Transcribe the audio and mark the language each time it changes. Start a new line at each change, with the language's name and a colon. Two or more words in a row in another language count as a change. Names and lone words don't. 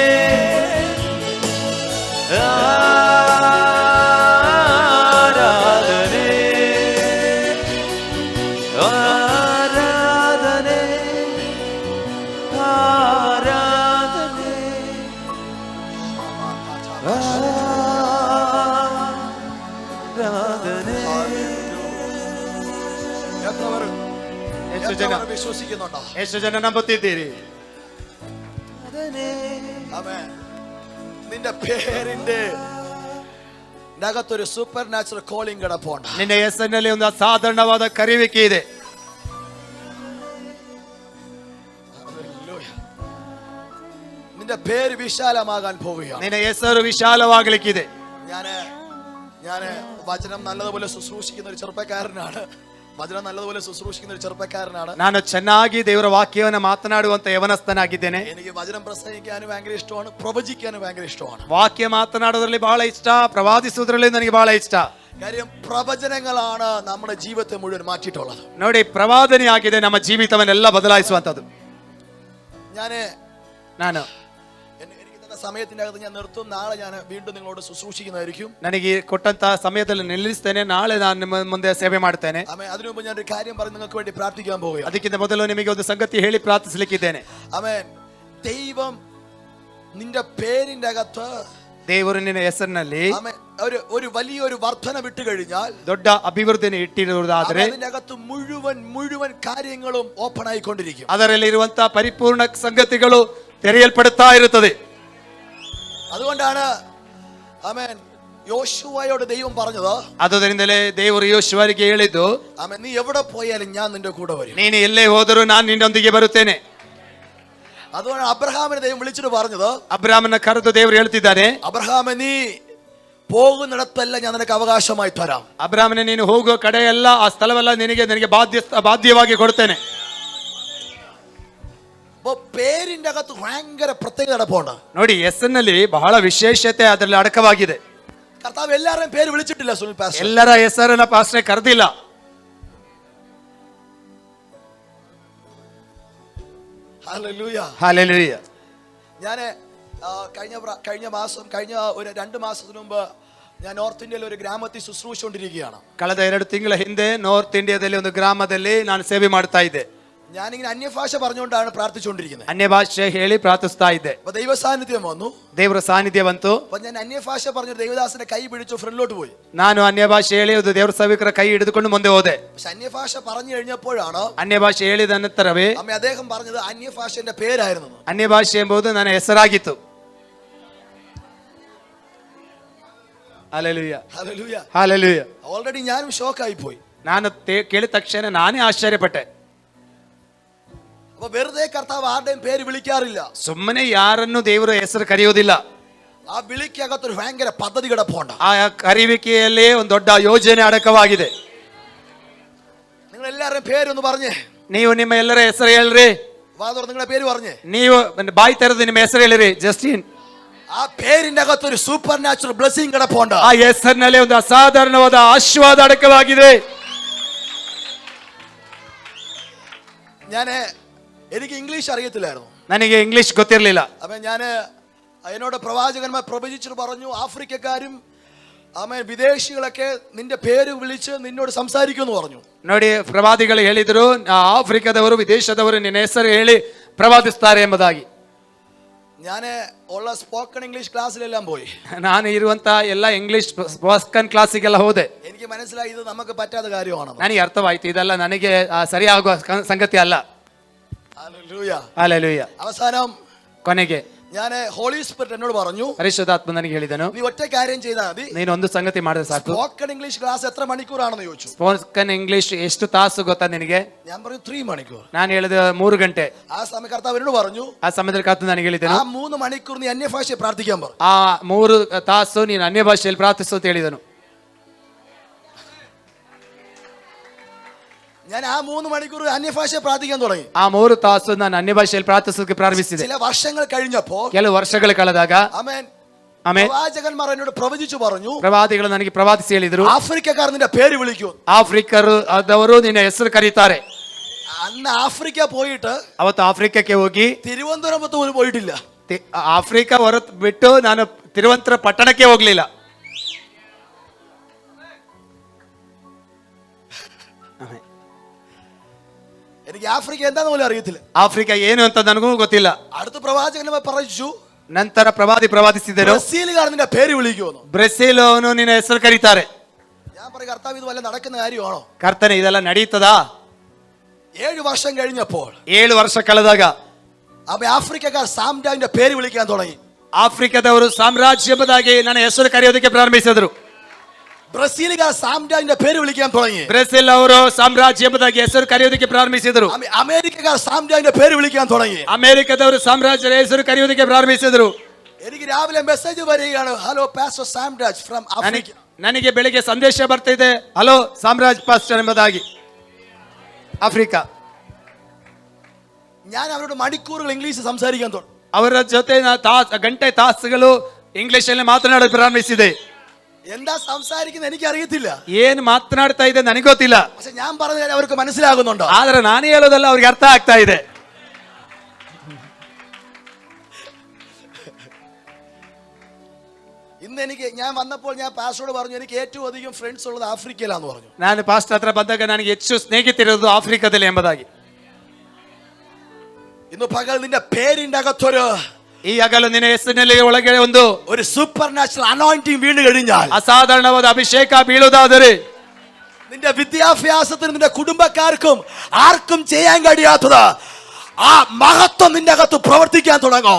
Kannada: ಆರಾಧನೆ ಆರಾಧನೆ ಆರಾಧನೆ ಆರಾಧನೆ. ಎಷ್ಟು ಜನ
Malayalam: വിശ്വസിക്കുന്നുണ്ടോ?
Kannada: ಎಷ್ಟು ಜನ ನಂಬುತ್ತಿದ್ದೀರಿ?
Malayalam: ആമേൻ. നിന്റെ പേരിന്റെ നഗത്തൊരു
English: super natural calling
Malayalam: കിടപ്പുണ്ട്.
Kannada: ನಿನ್ನ ಹೆಸರಿನಲ್ಲಿ ಒಂದು ಅಸಾಧಾರಣವಾದ ಕರೆಯುವಿಕೆ ಇದೆ.
Malayalam: നിന്റെ പേര് വിശാലമാകാൻ പോവുകയാണ്.
Kannada: ನಿನ್ನ ಹೆಸರು ವಿಶಾಲವಾಗಲಿಕ್ಕಿದೆ.
Malayalam: ഞാന് വചനം നല്ലതുപോലെ ശുശ്രൂഷിക്കുന്ന ഒരു ചെറുപ്പക്കാരനാണ്. വചനം നല്ലതുപോലെ ശുശ്രൂഷിക്കുന്ന ഒരു ചെറുപ്പക്കാരനാണ്.
Kannada: ನಾನು ಚೆನ್ನಾಗಿ ದೇವರ ವಾಕ್ಯವನ್ನು ಮಾತನಾಡುವಂತ ಯವನಸ್ಥನಾಗಿದ್ದೇನೆ.
Malayalam: എനിക്ക് വചനം പ്രസംഗിക്കാനും ഭയങ്കര ഇഷ്ടമാണ്, പ്രവചിക്കാനും ഭയങ്കര ഇഷ്ടമാണ്.
Kannada: ವಾಕ್ಯ ಮಾತನಾಡೋದ್ರಲ್ಲಿ ಬಹಳ ಇಷ್ಟ, ಪ್ರವಾದಿಸುವುದರಲ್ಲಿ ನನಗೆ ಬಹಳ ಇಷ್ಟ.
Malayalam: കാര്യം പ്രവചനങ്ങളാണ് നമ്മുടെ ജീവിതത്തെ മുഴുവൻ മാറ്റിയിട്ടുള്ളത്.
Kannada: ನೋಡಿ, ಪ್ರವಾದನೆ ಆಗಿದೆ ನಮ್ಮ ಜೀವಿತವನ್ನೆಲ್ಲ ಬದಲಾಯಿಸುವಂತದ್ದು. ನಾನು
Malayalam: എനിക്ക് തന്ന സമയത്തിന്റെ അകത്ത് ഞാൻ നിർത്തും. നാളെ ഞാൻ വീണ്ടും നിങ്ങളോട് ശുശ്രൂഷിക്കുന്നതായിരിക്കും.
Kannada: ನನಗೆ ಕೊಟ್ಟಂತ ಸಮಯದಲ್ಲಿ ನಿಲ್ಲಿಸ್ತೇನೆ. ನಾಳೆ ನಾನು ನಿಮ್ಮ ಮುಂದೆ ಸೇವೆ ಮಾಡ್ತೇನೆ.
Malayalam: അതിനു മുമ്പ് ഞാൻ ഒരു കാര്യം പറഞ്ഞ് നിങ്ങൾക്ക് വേണ്ടി പ്രാർത്ഥിക്കാൻ പോവുകയാണ്.
Kannada: ಅದಕ್ಕಿಂತ ಮೊದಲು ನಿಮಗೆ ಒಂದು ಸಂಗತಿ ಹೇಳಿ ಪ್ರಾರ್ಥಿಸಲಿಕ್ಕಿದ್ದೇನೆ.
Malayalam: ആമേൻ. ദൈവം നിന്റെ പേരിന്റെ അകത്ത്
Kannada: ದೇವರು ನಿನ್ನ ಹೆಸರಿನಲ್ಲಿ
Malayalam: ഒരു വലിയൊരു വർധന വിട്ടു കഴിഞ്ഞാൽ,
Kannada: ದೊಡ್ಡ ಅಭಿವೃದ್ಧಿಯನ್ನು ಇಟ್ಟಿರುವುದಾದರೆ
Malayalam: അതിന്റെ അകത്ത് മുഴുവൻ കാര്യങ്ങളും ഓപ്പൺ ആയിക്കൊണ്ടിരിക്കും.
Kannada: ಅದರಲ್ಲಿ ಇರುವಂತಹ ಪರಿಪೂರ್ಣ ಸಂಗತಿಗಳು ತೆರೆಯಲ್ಪಡುತ್ತಾ ಇರುತ್ತದೆ.
Malayalam: അതുകൊണ്ടാണ് ആമേൻ യോശുവയോട് ദൈവം പറഞ്ഞത്,
Kannada: ಆದುದರಿಂದಲೇ ದೇವರು ಯೋಶುವನಿಗೆ ಹೇಳಿದ್ದು,
Malayalam: ആമേൻ, നീ എവിടെ പോയാലും ഞാൻ നിന്റെ കൂടെ വരും.
Kannada: ನೀನು ಎಲ್ಲೇ ಹೋದರೂ ನಾನು ನಿನ್ನೊಂದಿಗೆ ಬರುತ್ತೇನೆ.
Malayalam: അതുകൊണ്ട് അബ്രഹാമിനെ ദൈവം വിളിച്ചിട്ട് പറഞ്ഞത്,
Kannada: ಅಬ್ರಾಮನ ಕರೆದು ದೇವರು ಹೇಳ್ತಿದ್ದಾನೆ,
Malayalam: അബ്രഹാമേ, നീ പോകുന്നിടത്തെല്ലാം ഞാൻ നിനക്ക് അവകാശമായി തരാം.
Kannada: ಅಬ್ರಾಮನೆ, ನೀನು ಹೋಗುವ ಕಡೆ ಎಲ್ಲ ಆ ಸ್ಥಳವೆಲ್ಲ ನನಗೆ ಬಾಧ್ಯವಾಗಿ ಕೊಡ್ತೇನೆ.
Malayalam: അപ്പൊ പേരിന്റെ അകത്ത് ഭയങ്കര പ്രത്യേകത കിടപ്പുണ്ട്.
Kannada: ನೋಡಿ, ಹೆಸರಿನಲ್ಲಿ ಬಹಳ ವಿಶೇಷತೆ ಅದರಲ್ಲಿ ಅಡಕವಾಗಿದೆ.
Malayalam: കർത്താവ് എല്ലാവരുടെയും പേര് വിളിച്ചിട്ടില്ല. സുനിൽ പാസ്റ്റർ
Kannada: ಎಲ್ಲರ ಹೆಸರನ್ನ ಪಾಸ್ಟರ್ ಕರೆದಿಲ್ಲ.
Malayalam: ഹല്ലേലൂയ. ഹല്ലേലൂയ. ഞാന് കഴിഞ്ഞ ഒരു 2 മാസത്തിന് മുമ്പ് ഞാൻ നോർത്ത് ഇന്ത്യയിൽ ഒരു ഗ്രാമത്തിൽ ശുശ്രൂഷിച്ചുകൊണ്ടിരിക്കുകയാണ്.
Kannada: ಕಳೆದ 2 ತಿಂಗಳ ಹಿಂದೆ ನಾರ್ತ್ ಇಂಡಿಯಾದಲ್ಲಿ ಒಂದು ಗ್ರಾಮದಲ್ಲಿ ನಾನು ಸೇವೆ ಮಾಡ್ತಾ ಇದ್ದೆ.
Malayalam: ഞാനിങ്ങനെ അന്യഭാഷ പറഞ്ഞുകൊണ്ടാണ് പ്രാർത്ഥിച്ചുകൊണ്ടിരിക്കുന്നത്.
Kannada: ಅನ್ಯ ಭಾಷೆ ಹೇಳಿ ಪ್ರಾರ್ಥಿಸ್ತಾ ಇದ್ದೆ.
Malayalam: അപ്പൊ ദൈവ സാന്നിധ്യം വന്നു.
Kannada: ದೇವರ ಸಾನ್ನಿಧ್ಯ ಬಂತು.
Malayalam: അപ്പൊ ഞാൻ അന്യഭാഷ പറഞ്ഞ ದೇವದಾಸന്റെ ಕೈ പിടിച്ചു ഫ്രണ്ടിലോട്ട് പോയി.
Kannada: ನಾನು ಅನ್ಯ ಭಾಷೆ ಹೇಳಿ ದೇವರ ಸೇವಕರ ಕೈ ಹಿಡಿದುಕೊಂಡು ಮುಂದೆ ಹೋದೆ.
Malayalam: പക്ഷെ അന്യഭാഷ പറഞ്ഞു കഴിഞ്ഞപ്പോഴാണ്
Kannada: ಅನ್ಯ ಭಾಷೆ ಹೇಳಿದ ನಂತರವೇ
Malayalam: അദ്ദേഹം പറഞ്ഞത് അന്യഭാഷന്റെ പേരായിരുന്നു.
Kannada: ಅನ್ಯ ಭಾಷೆ ಎಂಬುದು ನನ್ನ ಹೆಸರಾಗಿತ್ತು.
Malayalam: ഹല്ലേലൂയ. ഹല്ലേലൂയ. ഹല്ലേലൂയ. ഓൾറെഡി ഞാനും ഷോക്കായി പോയി.
Kannada: ನಾನು ಕೇಳಿದ ತಕ್ಷಣ ನಾನೇ ಆಶ್ಚರ್ಯಪಟ್ಟೆ.
Malayalam: അപ്പൊ വെറുതെ കർത്താവ് ആരുടെയും പേര് വിളിക്കാറില്ല.
Kannada: ಸುಮ್ಮನೆ ಯಾರನ್ನು ದೇವರ ಹೆಸರು ಕರೆಯುವುದಿಲ್ಲ.
Malayalam: ആ വിളിക്കകത്തൊരു ഭയങ്കര പദ്ധതി കിടപ്പുണ്ട്.
Kannada: ಆ ಕರೆಯುವಿಕೆಯಲ್ಲೇ ಒಂದು ದೊಡ್ಡ ಯೋಜನೆ ಅಡಕವಾಗಿದೆ.
Malayalam: നിങ്ങൾ എല്ലാവരുടെയും പേരൊന്ന് പറഞ്ഞേ.
Kannada: ನೀವು ನಿಮ್ಮ ಎಲ್ಲರ ಹೆಸರು ಹೇಳ್ರಿ.
Malayalam: വാദോർ നിങ്ങളുടെ പേര് പറഞ്ഞേ.
Kannada: ನೀವು ಬಾಯಿ ತೆರೆದು ನಿಮ್ಮ ಹೆಸರು ಹೇಳಿರಿ. ಜಸ್ಟಿನ್.
Malayalam: ആ പേരിന്റെ അകത്തൊരു
English: super natural blessing
Malayalam: കിടപ്പുണ്ട്.
Kannada: ಆ ಹೆಸರಿನಲ್ಲಿ ಒಂದು ಅಸಾಧಾರಣವಾದ ಆಶೀರ್ವಾದ ಅಡಕವಾಗಿದೆ.
Malayalam: എനിക്ക് ഇംഗ്ലീഷ് അറിയത്തില്ലായിരുന്നു.
Kannada: ನನಗೆ ಇಂಗ್ಲಿಷ್ ಗೊತ್ತಿರಲಿಲ್ಲ.
Malayalam: അപ്പം ഞാൻ എന്നോട് പ്രവാചകന്മാർ പ്രവചിച്ചിട്ട് പറഞ്ഞു, ആഫ്രിക്കക്കാരും വിദേശികളൊക്കെ നിന്റെ പേര് വിളിച്ച് നിന്നോട് സംസാരിക്കുമെന്ന് പറഞ്ഞു.
Kannada: ನೋಡಿ, ಪ್ರವಾದಿಗಳು ಹೇಳಿದ್ರು, ಆಫ್ರಿಕಾದವರು ವಿದೇಶದವರು ನಿನ್ನ ಹೆಸರು ಹೇಳಿ ಪ್ರವಾದಿಸ್ತಾರೆ ಎಂಬುದಾಗಿ.
Malayalam: ഞാൻ ഉള്ള
English: spoken English
Malayalam: ക്ലാസ്സിലെല്ലാം പോയി.
Kannada: ನಾನು ಇರುವಂತ ಎಲ್ಲ
English: English spoken
Kannada: ಕ್ಲಾಸಿಗೆಲ್ಲ ಹೋದೆ.
Malayalam: എനിക്ക് മനസ്സിലായി ഇത് നമുക്ക് പറ്റാത്ത കാര്യമാണ്.
Kannada: ನನಗೆ ಅರ್ಥವಾಯ್ತು, ಇದೆಲ್ಲ ನನಗೆ ಸರಿಯಾಗುವ ಸಂಗತಿ ಅಲ್ಲ.
Malayalam: ഹല്ലേലൂയ.
Kannada: ಹಲ್ಲೆಲೂಯಾ.
Malayalam: അവസാനം
Kannada: ಕೊನೆಗೆ
Malayalam: ഞാൻ
English: Holy Spirit
Malayalam: എന്നോട് പറഞ്ഞു,
Kannada: ಪರಿಶುದ್ಧಾತ್ಮ ನನಗೆ ಹೇಳಿದನು,
Malayalam: നീ ഒറ്റ കാര്യം ചെയ്താൽ മതി.
Kannada: ನೀನು ಒಂದು ಸಂಗತಿ ಮಾಡಿದ್ರೆ ಸಾಕು.
English: spoken English class
Malayalam: എത്ര മണിക്കൂറാണെന്ന് ചോദിച്ചു.
English: spoken English
Kannada: ಎಷ್ಟು ತಾಸು ಗೊತ್ತಾ ನಿನಗೆ?
Malayalam: ഞാൻ പറഞ്ഞു 3 മണിക്കൂർ.
Kannada: ನಾನು ಹೇಳಿದ 3 ಗಂಟೆ.
Malayalam: ആ സമയം കർത്താവ് എന്നോട് പറഞ്ഞു,
Kannada: ಆ ಸಮಯದಲ್ಲಿ ಕರ್ತನು ನನಗೆ ಹೇಳಿದನು,
Malayalam: ആ 3 മണിക്കൂർ നീ അന്യഭാഷയെ പ്രാർത്ഥിക്കാൻ പറഞ്ഞു.
Kannada: ಆ 3 ತಾಸು ನೀನು ಅನ್ಯ ಭಾಷೆಯಲ್ಲಿ ಪ್ರಾರ್ಥಿಸು ಅಂತ ಹೇಳಿದನು.
Malayalam: ഞാൻ ആ 3 മണിക്കൂർ അന്യഭാഷയെ പ്രാർത്ഥിക്കാൻ തുടങ്ങി.
Kannada: ಆ 3 ತಾಸು ನಾನು ಅನ್ಯ ಭಾಷೆಯಲ್ಲಿ ಪ್ರಾರ್ಥಿಸೋಕೆ ಪ್ರಾರಂಭಿಸಿದೆ.
Malayalam: ചില വർഷങ്ങൾ കഴിഞ്ഞപ്പോൾ,
Kannada: ಕೆಲವು ವರ್ಷಗಳು ಕಳೆದಾಗ
Malayalam: ആമേൻ,
Kannada: ಆಮೇಲೆ
Malayalam: പ്രവാചകന്മാർ എന്നോട് പ്രവചിച്ചു പറഞ്ഞു,
Kannada: ಪ್ರವಾದಿಗಳು ನನಗೆ ಪ್ರವಾದಿಸಿ ಹೇಳಿದ್ರು,
Malayalam: ആഫ്രിക്കക്കാർ നിന്റെ പേര് വിളിക്കൂ.
Kannada: ಆಫ್ರಿಕರು ಆದವರು ನಿನ್ನ ಹೆಸರು ಕರೀತಾರೆ.
Malayalam: അന്ന് ആഫ്രിക്ക പോയിട്ട്
Kannada: ಅವತ್ತು ಆಫ್ರಿಕಕ್ಕೆ ಹೋಗಿ
Malayalam: തിരുവനന്തപുരത്ത് പോലും പോയിട്ടില്ല.
Kannada: ಆಫ್ರಿಕಾ ಹೊರತು ಬಿಟ್ಟು ನಾನು ತಿರುವಂತರ ಪಟ್ಟಣಕ್ಕೆ ಹೋಗ್ಲಿಲ್ಲ.
Malayalam: എനിക്ക് ആഫ്രിക്ക എന്താന്ന് പോലും അറിയത്തില്ല.
Kannada: ಆಫ್ರಿಕಾ ಏನು ಅಂತ ನನಗೂ ಗೊತ್ತಿಲ್ಲ.
Malayalam: അടുത്ത പ്രവാചകന്മാർ പറഞ്ഞു,
Kannada: ನಂತರ ಪ್ರವಾದಿಸಿದರು,
Malayalam: ബ്രസീലുകാർ നിന്റെ പേര് വിളിക്കുമെന്ന്.
Kannada: ಬ್ರೆಜಿಲ್ ಅವನು ನಿನ್ನ ಹೆಸರು ಕರೀತಾರೆ.
Malayalam: ഞാൻ പറയും, കർത്താവ് ഇത് വല്ല നടക്കുന്ന കാര്യമാണോ?
Kannada: ಕರ್ತನೆ, ಇದೆಲ್ಲ ನಡೀತದಾ?
Malayalam: 7 വർഷം കഴിഞ്ഞപ്പോൾ
Kannada: 7 ವರ್ಷ ಕಳೆದಾಗ
Malayalam: ആഫ്രിക്കക്കാർ സാമ്രാജ്യന്റെ പേര് വിളിക്കാൻ തുടങ്ങി.
Kannada: ಆಫ್ರಿಕಾದವರು ಸಾಮ್ರಾಜ್ಯ ಎಂಬುದಾಗಿ ನನ್ನ ಹೆಸರು ಕರೆಯೋದಕ್ಕೆ ಪ್ರಾರಂಭಿಸಿದರು.
Malayalam: ബ്രസീലുകാർ സാമ്രാജ്യന്റെ പേര് വിളിക്കാൻ തുടങ്ങി.
Kannada: ಬ್ರೆಜಿಲ್ ಅವರು ಸಾಮ್ರಾಜ್ಯ ಎಂಬುದಾಗಿ ಹೆಸರು ಕರೆಯೋದಕ್ಕೆ ಪ್ರಾರಂಭಿಸಿದರು.
Malayalam: അമേരിക്കക്കാർ സാമ്രാജ്യന്റെ പേര് വിളിക്കാൻ തുടങ്ങി.
Kannada: ಅಮೆರಿಕದವರು ಸಾಮ್ರಾಜ್ಯದ ಹೆಸರು ಕರೆಯೋದಕ್ಕೆ ಪ್ರಾರಂಭಿಸಿದರು.
Malayalam: എനിക്ക് രാവിലെ മെസ്സേജ് വരികയാണ്,
English: hello pastor Samraj from Africa.
Kannada: ನನಗೆ ಬೆಳಿಗ್ಗೆ ಸಂದೇಶ ಬರ್ತಿದೆ,
English: hello Samraj pastor
Kannada: ಎಂಬುದಾಗಿ, ಆಫ್ರಿಕಾ.
Malayalam: ഞാൻ അവരോട് മണിക്കൂറുകൾ ഇംഗ്ലീഷ് സംസാരിക്കാൻ തുടങ്ങി.
Kannada: ಅವರ ಜೊತೆ ಗಂಟೆ ತಾಸುಗಳು ಇಂಗ್ಲಿಷ್ ಅಲ್ಲಿ ಮಾತನಾಡಲು ಪ್ರಾರಂಭಿಸಿದೆ.
Malayalam: എന്താ സംസാരിക്കുന്നത് എനിക്ക് അറിയത്തില്ല.
Kannada: ಏನ್ ಮಾತನಾಡ್ತಾ ಇದೆ ನನಗೆ ಗೊತ್ತಿಲ್ಲ.
Malayalam: പക്ഷെ ഞാൻ പറഞ്ഞ അവർക്ക് മനസ്സിലാകുന്നുണ്ടോ?
Kannada: ಆದ್ರೆ ನಾನು ಹೇಳೋದಲ್ಲ ಅವ್ರಿಗೆ ಅರ್ಥ ಆಗ್ತಾ ಇದೆ.
Malayalam: ഇന്ന് ഞാൻ വന്നപ്പോൾ ഞാൻ പാസ്റ്ററോട് പറഞ്ഞു, എനിക്ക് ഏറ്റവും അധികം ഫ്രണ്ട്സ് ഉള്ളത് ആഫ്രിക്കയിലാന്ന് പറഞ്ഞു.
Kannada: ನಾನು ಪಾಸ್ಟರ್ ಹತ್ರ ಬಂದಾಗ ನನಗೆ ಹೆಚ್ಚು ಸ್ನೇಹಿತರಿರೋದು ಆಫ್ರಿಕಾದಲ್ಲಿ ಎಂಬುದಾಗಿ.
Malayalam: ഇന്ന് പകൽ നിന്റെ പേരിന്റെ അകത്തൊരു
Kannada: ಈ ಹಗಲು ನಿನ್ನ ಹೆಸರಿನಲ್ಲಿ ಒಳಗಡೆ
Malayalam: ഒരു
English: super natural anointing
Malayalam: വീണ് കഴിഞ്ഞാൽ,
Kannada: ಅಸಾಧಾರಣವಾದ ಅಭಿಷೇಕ ಬೀಳುವುದಾದರೆ,
Malayalam: നിന്റെ വിദ്യാഭ്യാസത്തിനും നിന്റെ കുടുംബക്കാർക്കും ആർക്കും ചെയ്യാൻ കഴിയാത്തത് ആ മഹത്വം നിന്റെ അകത്ത് പ്രവർത്തിക്കാൻ തുടങ്ങും.